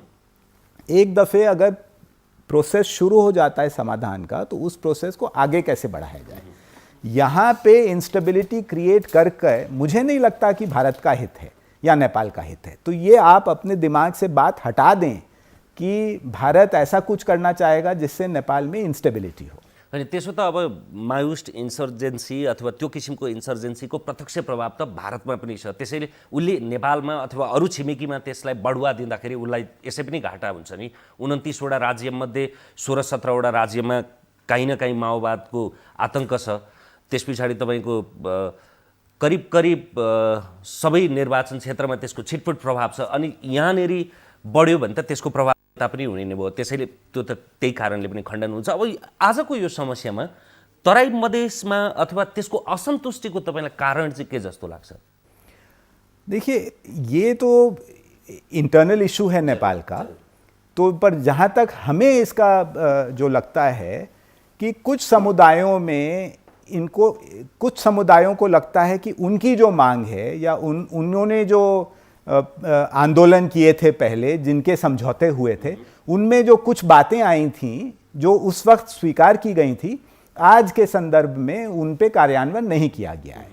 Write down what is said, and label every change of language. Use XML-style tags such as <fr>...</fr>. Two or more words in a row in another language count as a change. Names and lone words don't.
<hi>एक दफ़े अगर प्रोसेस शुरू हो जाता है समाधान का, तो उस प्रोसेस को आगे कैसे बढ़ाया जाए। यहाँ पे इंस्टेबिलिटी क्रिएट करके मुझे नहीं लगता कि भारत का हित है या नेपाल का हित है। तो ये आप अपने दिमाग से बात हटा दें कि भारत ऐसा कुछ करना चाहेगा जिससे नेपाल में इंस्टेबिलिटी हो।</hi> <ne>अनि त्यसो त अब</ne> <en>Maoist insurgency</en> <ne>अथवा त्यो किसिमको इन्सर्जेन्सीको प्रत्यक्ष प्रभाव त भारतमा पनि छ। त्यसैले उसले नेपालमा अथवा अरू छिमेकीमा त्यसलाई बढुवा दिँदाखेरि उसलाई यसै पनि घाटा हुन्छ नि। 29 वटा राज्यमध्ये 16-17 वटा राज्यमा काहीँ न काहीँ माओवादको आतंक छ। त्यस पछाडि तपाईँको करिब करिब सबै निर्वाचन क्षेत्रमा त्यसको छिटपुट प्रभाव छ। अनि यहाँनेरि बढ्यो भने त त्यसको प्रभाव पनि हुने नै भयो। त्यसैले त्यो त त्यही कारणले पनि खण्डन हुन्छ। अब आजको यो समस्यामा तराई मधेसमा अथवा त्यसको असन्तुष्टिको तपाईँलाई कारण चाहिँ के जस्तो लाग्छ?</ne> <hi>देखिए, ये तो</hi> <en>internal issue</en> <hi>है नेपाल का। तो पर जहाँ तक हमें इसका जो लगता है कि कुछ समुदायों को लगता है कि उनकी जो मांग है या उन्होंने जो आंदोलन किए थे पहले, जिनके समझौते हुए थे, उनमें जो कुछ बातें आई थीं जो उस वक्त स्वीकार की गई थी, आज के संदर्भ में उन पे कार्यान्वयन नहीं किया गया है।</hi>